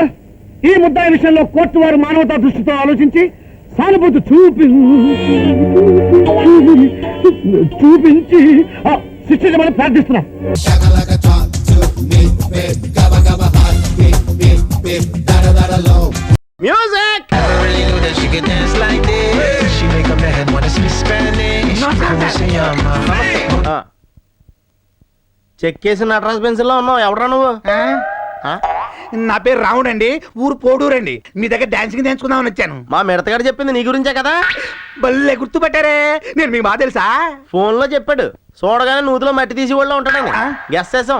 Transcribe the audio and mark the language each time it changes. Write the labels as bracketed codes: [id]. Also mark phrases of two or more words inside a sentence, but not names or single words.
[te] ఈ ముద్దాయి విషయంలో కోర్టు వారు మానవతా దృష్టితో ఆలోచించి సానుభూతి చూపించి శిక్షించమని ప్రార్థిస్తున్నాం. మ్యూజిక్. [en] Never really knew that she could dance like this. She make up her head wanna speak Spanish. [es] Como se llama? [te] చెక్ చేసిన నటరాజ్ పెన్సిల్ లో ఉన్నావు. ఎవడరా నువ్వు? నా పేరు రావుడు అండి, ఊరు పోడూరండి. మీ దగ్గర డాన్సింగ్ నేర్చుకుందామని వచ్చాను. మా మిడతగాడు చెప్పింది నీ గురించే కదా. బల్లే గుర్తుపట్టారే. నేను మీకు బాగా తెలుసా? ఫోన్ లో చెప్పాడు. చూడగానే నూతిలో మట్టి తీసి వాళ్ళు ఉంటాడని గెస్ చేసాం.